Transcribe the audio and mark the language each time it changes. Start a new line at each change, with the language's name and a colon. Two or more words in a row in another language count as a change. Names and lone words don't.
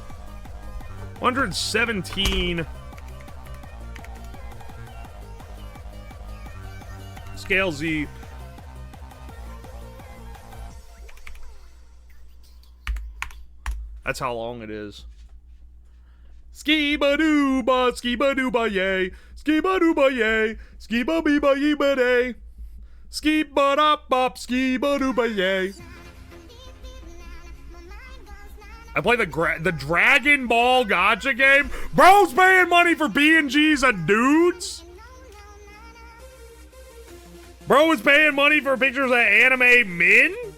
English: 117. Scale Z. That's how long it is. Ski-ba-doo-ba, ski-ba-doo-ba-yay, ski-ba-doo-ba-yay, ski-ba-bee-ba-yee-ba-day, ski-ba-da-bop, ski-ba-doo-ba-yay. I play the Dragon Ball Gacha game? Bro's paying money for PNGs of dudes? Bro is paying money for pictures of anime men?